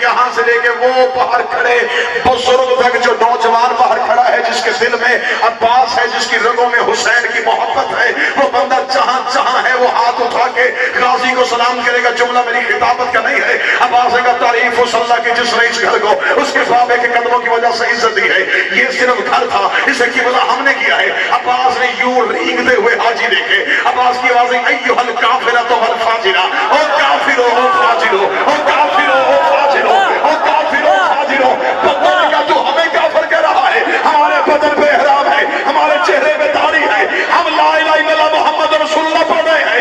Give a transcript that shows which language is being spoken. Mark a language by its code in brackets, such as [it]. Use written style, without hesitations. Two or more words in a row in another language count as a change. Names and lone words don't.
[ur] یہاں سے لے کے وہ باہر کھڑے بزرگ تک جو نوجوان باہر کھڑا ہے جس کے دل میں عباس ہے, جس کی رگوں میں حسین کی محبت ہے, وہ بندہ جہاں جہاں ہے وہ ہاتھ اٹھا کے غازی کو سلام کرے گا. جملہ میری خطابت کا نہیں ہے. عباس نے کہا تعریف اس اللہ کی جس نے اس گھر کو اس کے بابے کے قدموں کی وجہ سے عزت دی ہے، یہ صرف گھر تھا، اسے قبلہ ہم نے کیا ہے۔ عباس نے یوں رینگتے ہوئے حاجی دیکھے، عباس کی آوازیں [ar] ایھا الکافرۃ والفاجرہ، [ur] او کافرو او فاجرو، او کافرو او فاجرو، او کافرو او فاجرو۔ بندوں نے کہا تو ہمیں کافر کہہ رہا ہے، ہمارے بدن پہ احرام ہے، ہمارے چہرے پہ داڑھی ہے، ہم [ar] لا الہ الا اللہ محمد رسول اللہ [ur] پڑھ رہے ہیں۔